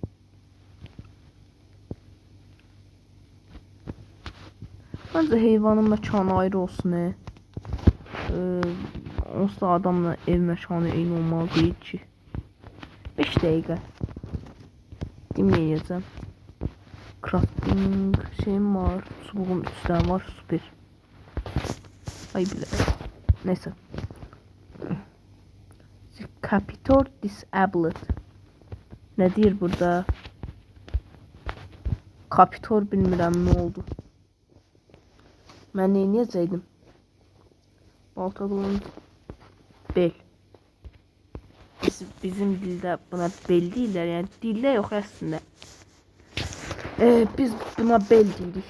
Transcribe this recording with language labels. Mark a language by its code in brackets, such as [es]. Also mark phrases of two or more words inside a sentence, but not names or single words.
[az] Bence heyvanın məkanı ayrı olsun. Onsuz da adamla ev məkanı eyni olmalı deyil ki. 5 dəqiqə. Deməyəcəm. Crafting şeyim var. [tr] Çubuğum 3 tane var. Süper. Ay bile. [en] Neyse. Captor disabled. [az] Ne deyir burada? Captor bilmirəm nə oldu. Mən neyniyəcəydim? Balta qılınc. Bel. Bizim dildə buna bel deyirlər. Yəni dildə yox əslində. Biz buna bel deyirik.